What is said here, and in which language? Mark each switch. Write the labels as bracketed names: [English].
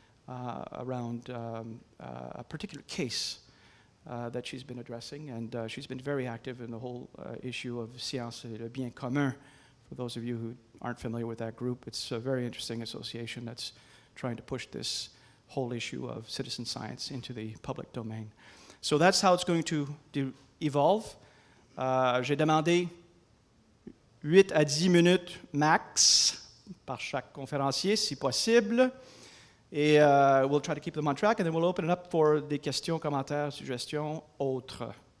[English] around a particular case that she's been addressing, and she's been very active in the whole issue of science et le bien commun. For those of you who aren't familiar with that group, it's a very interesting association that's trying to push this whole issue of citizen science into the public domain. So that's how it's going to evolve. [French] J'ai demandé 8 à 10 minutes max par chaque conférencier, si possible. [English] Et we'll try to keep them on track, and then we'll open it up for [French] des questions, commentaires, suggestions, autres.